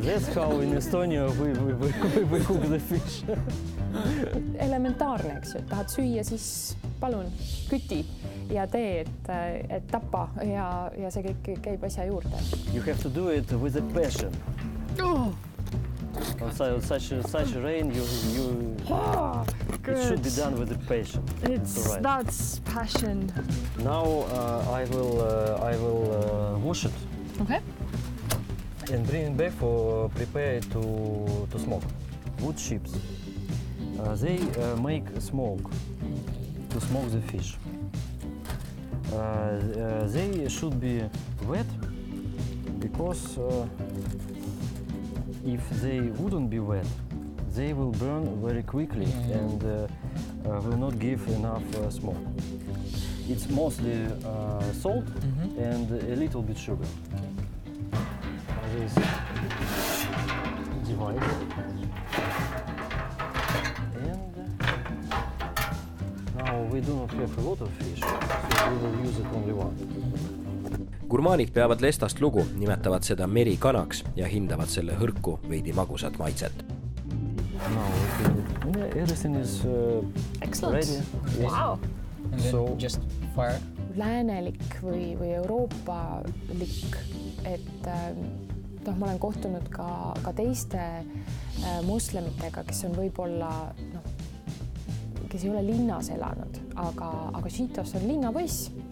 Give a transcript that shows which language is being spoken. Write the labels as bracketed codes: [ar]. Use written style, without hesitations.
[en] That's how in Estonia we cook the fish. [et] Elementaarne, eks ju, et tahad süüa, siis palun küti ja tee, et tapa ja see kõik käib asja juurde. [en] You have to do it with a passion. On such a rain, it should be done with a passion. That's passion. Now I will wash it. Okay. And bring it back for prepare to smoke. Wood chips. They make smoke to smoke the fish. They should be wet because if they wouldn't be wet, they will burn very quickly and will not give enough smoke. It's mostly salt and a little bit sugar. This device. And now we do not have a lot of fish, so we will use it only one. [et] Gurmaanid peavad lestast lugu, nimetavad seda merikanaks ja hindavad selle hõrku veidi magusat maitset. [en] Now everything is ready. Yes. Wow. And then So just fire. [et] Läänelik või euroopalik, et ma olen kohtunud ka teiste moslemitega, kes on võib-olla, kes ei ole linnas elanud, aga Šiitos on linnapoiss.